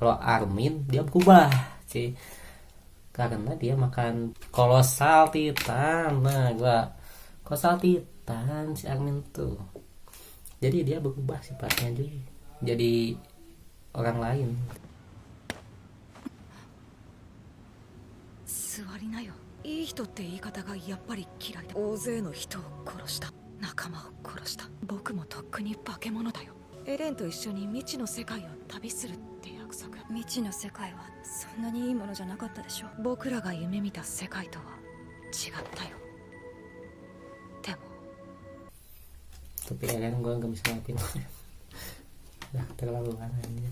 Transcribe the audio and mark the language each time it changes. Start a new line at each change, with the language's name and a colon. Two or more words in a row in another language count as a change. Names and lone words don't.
Indonesian: Kalau Armin dia berubah cuy karena dia makan kolosal titan. Nah gue kolosal titan si Armin tuh, jadi dia berubah sifatnya cuy, jadi orang lain.
Japanese: 座りなよ。いい人って言い方がやっぱり嫌いだ。大勢の人を殺した。仲間を殺した。僕もとっくに化け物だよ。エレンと一緒に未知の世界を旅するって約束。未知の世界はそんなにいいものじゃなかったでしょ。僕らが夢見た世界とは違ったよ。でも
Indonesian: tapi ya kan gue nggak bisa ngelakuin. Udah terlalu aneh.